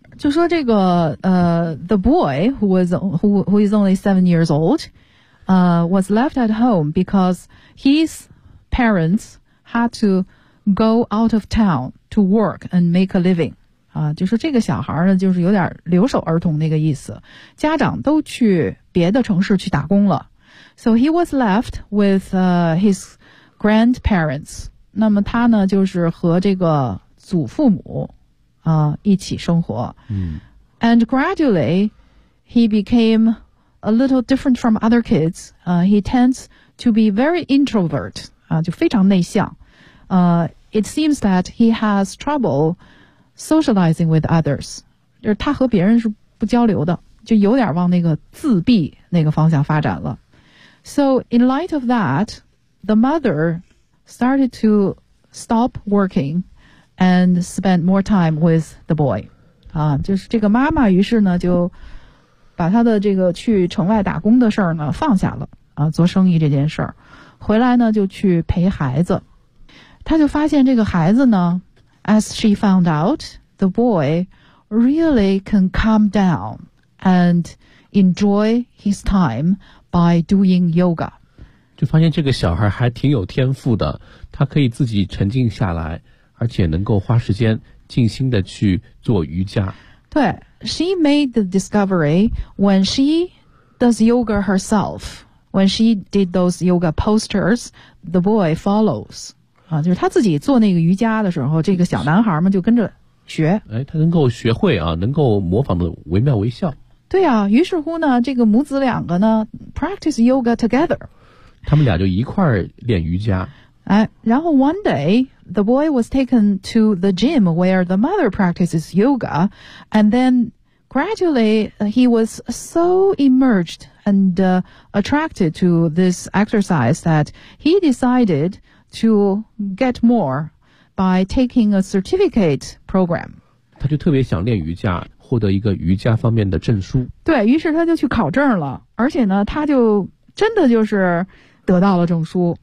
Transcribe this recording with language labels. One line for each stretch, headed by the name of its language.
English: 就说这个 the boy who is only 7 years old, was left at home because his parents had to go out of town to work and make a living.
Chinese: 啊，就说这个小孩呢，就是有点留守儿童那个意思，家长都去。
English: 别的城市去打工了，so he was left with his grandparents.
Chinese: 那么他呢，就是和这个祖父母啊、一起生活。嗯
English: ，and gradually he became a little different from other kids. He tends to be very introvert. 啊、就非常内向。 It seems that he has trouble socializing with others.
Chinese: 就是他和别人是不交流的。就有点往那个自闭那个方向发展了。
English: So in light of that, the mother started to stop working and spend more time with the boy.
Chinese: 啊，就是这个妈妈于是呢就把她的这个去城外打工的事儿呢放下了啊，做生意这件事儿，回来呢就去陪孩子。
English: 她就发现这个孩子呢，as she found out, the boy really can calm down. And enjoy his time by doing yoga.
Chinese: 就发现这个小孩还挺有天赋的，他可以自己沉静下来，而且能够花时间静心的去做瑜伽。
English: 对 ，She made the discovery when she does yoga herself. When she did those yoga posters, the boy follows.
Chinese: 啊，就是他自己做那个瑜伽的时候，这个小男孩嘛就跟着。学，哎，他能够学会啊，能够模仿的惟妙惟肖。对啊，于是乎呢，这个母子两个呢 ， practice yoga together。他们俩就一块儿练瑜伽。哎，然后 one day
English: the boy was taken to the gym where the mother practices yoga, and then gradually, he was so immersed and attracted to this exercise that he decided to get more by taking a certificate program.
Chinese: 他就特别想练瑜伽，获得一个瑜伽方面的证书。对，于是他就去考证了，而且呢，他就真的就是得到了证书。